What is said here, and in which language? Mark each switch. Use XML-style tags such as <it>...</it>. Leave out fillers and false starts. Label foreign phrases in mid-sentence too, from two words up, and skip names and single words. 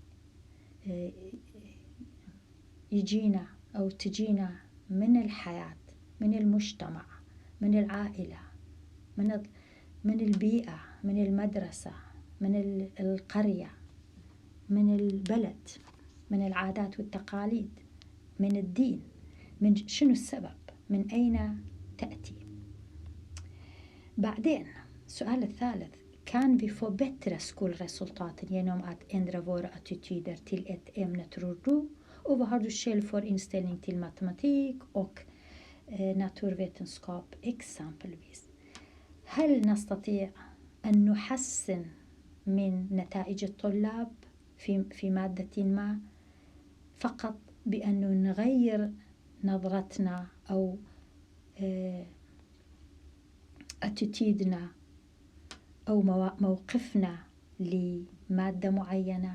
<ar>يجينا أو تجينا من الحياة، من المجتمع، من العائلة، من البيئة، من المدرسة، من القرية، من البلد، من العادات والتقاليد، من الدين؟ من شنو السبب؟ من أين تأتي؟ بعدين السؤال الثالث،</ar> <sv>kan vi få bättre skolresultat genom att ändra våra attityder till ett ämne, tror du? Och vad har du själv för inställning till matematik och naturvetenskap exempelvis؟</sv> <ar>هل نستطيع أن نحسن من نتائج الطلاب في مادة ما فقط بأن نغير نظرتنا أو اتيتيدنا أو موقفنا لمادة معينة؟</ar>